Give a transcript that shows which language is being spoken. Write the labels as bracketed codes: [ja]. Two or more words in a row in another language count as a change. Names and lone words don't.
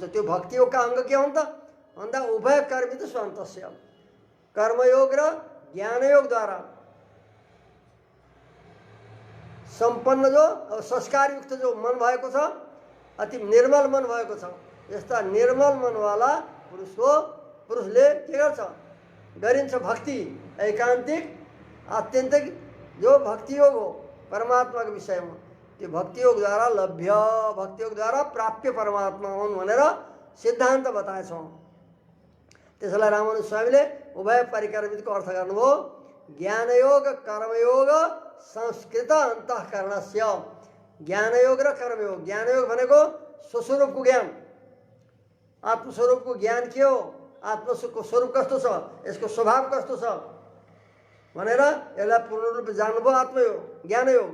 [ne] त्यो भक्ति योगका अङ्ग के हुन् त भन्दा [sa] उभय कर्मित स्वन्तस्य, [ne] कर्मयोग र ज्ञानयोगद्वारा सम्पन्न जो संस्कारयुक्त जो मन भएको छ, अति निर्मल मन भएको छ, यस्ता निर्मल मनवाला पुरुषले के गर्छ? गरिन्छ भक्ति। एकान्तिक आत्यन्तिक जो भक्ति योग हो परमात्माको विषयमा, त्यो भक्ति योगद्वारा लभ्य, भक्ति योगद्वारा प्राप्य परमात्मा हुन् भनेर सिद्धान्त बताएछौँ। त्यसलाई रामानुज स्वामीले उभय परिकर्मितको अर्थ गर्नुभयो। [sa] ज्ञानयोग कर्मयोग संस्कृत अन्तःकरणस्य, [ne] ज्ञानयोग र कर्मयोग। ज्ञानयोग भनेको स्वस्वरूपको ज्ञान, आत्मस्वरूपको ज्ञान के हो, आत्मको स्वरूप कस्तो छ, यसको स्वभाव कस्तो छ भनेर यसलाई पूर्ण रूपले जान्नुभयो आत्मयोग ज्ञानयोग।